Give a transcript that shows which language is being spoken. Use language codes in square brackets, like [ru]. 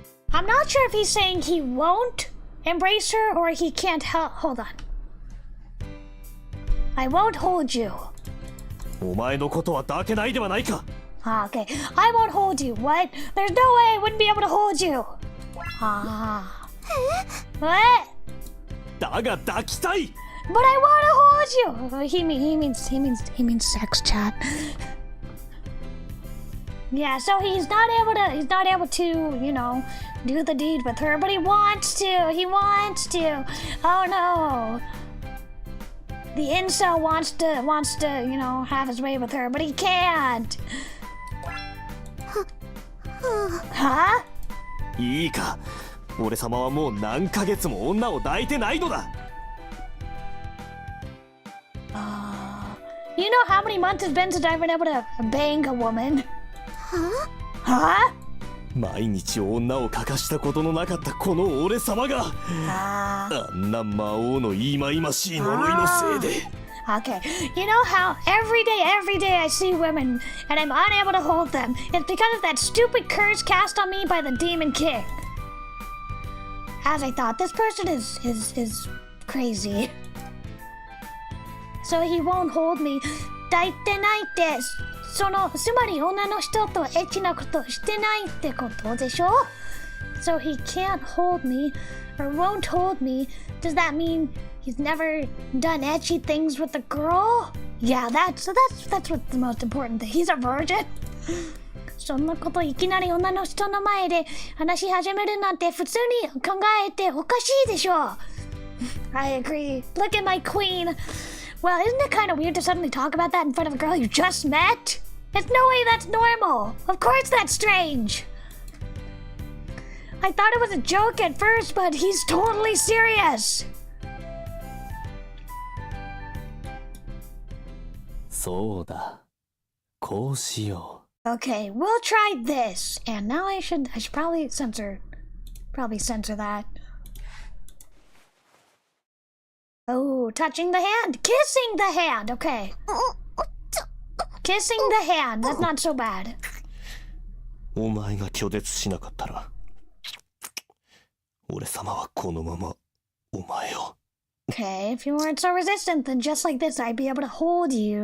[en] I'm not sure if he's saying he won't embrace her or he can't help. Hold on. I won't hold you. [ja] お前のことは抱けないではないか。 [en] Okay. I won't hold you. What? There's no way I wouldn't be able to hold you. What? [ja] だが抱きたい。 [en] But I want to hold you. He means sex, chat. Yeah, so he's not able to, you know, do the deed with her, but he wants to. He wants to. Oh no. The incel wants to, you know, have his way with her, but he can't. Huh? [ja] いいか。俺様はもう何ヶ月も女を抱いてないのだ。 [en] You know how many months it's been since I've been able to bang a woman? Huh? [ja] 毎日女を欠かしたことのなかったこの俺様が、あんな魔王の忌々しい呪いのせいで。 [en] Okay, you know how every day I see women and I'm unable to hold them. It's because of that stupid curse cast on me by the Demon King. As I thought, this person is crazy. So he won't hold me. [ja] 抱いてないって、つまり女の人とエッチなことしてないってことでしょ? [en] So he can't hold me or won't hold me. Does that mean he's never done ecchi things with a girl? Yeah, that's what's the most important thing. He's a virgin. [ja] そんなこといきなり女の人の前で話し始めるなんて普通に考えておかしいでしょ? [en] I agree. Look at my queen. Well, isn't it kind of weird to suddenly talk about that in front of a girl you just met? There's no way that's normal. Of course that's strange. I thought it was a joke at first, but he's totally serious. [ja] そうだ。こうしよう。 [en] Okay, we'll try this. And now I should probably censor that. Oh, touching the hand, kissing the hand. Okay. Kissing the hand, that's not so bad. [ja] お前が拒絶しなかったら、俺様はこのままお前を。 [en] Okay, if you weren't so resistant, then just like this, I'd be able to hold you.